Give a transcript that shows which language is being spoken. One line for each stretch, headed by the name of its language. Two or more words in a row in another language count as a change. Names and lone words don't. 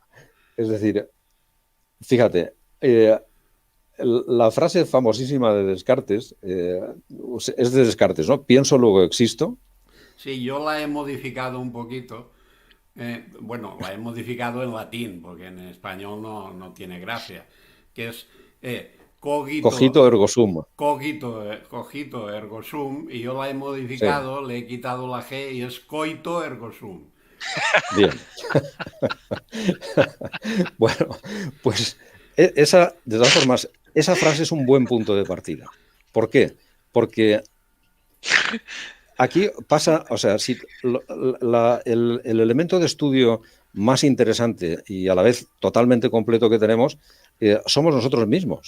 Spanish: Es decir, fíjate, la frase famosísima de Descartes es de Descartes, ¿no? Pienso, luego existo. Sí, yo la he modificado un poquito. Bueno, la he modificado en latín, porque en español no tiene gracia. Que es
Latin: Cogito cogito, ergo sum. cogito ergo sum,
Spanish: y yo la he Sí, modificado, le he quitado la G y es
Latin: coito ergo sum.
Spanish: bien. Bueno, pues de todas formas, esa frase es un buen punto de partida. ¿Por qué? Porque aquí pasa, o sea, si el elemento de estudio más interesante y a la vez totalmente completo que tenemos somos nosotros mismos.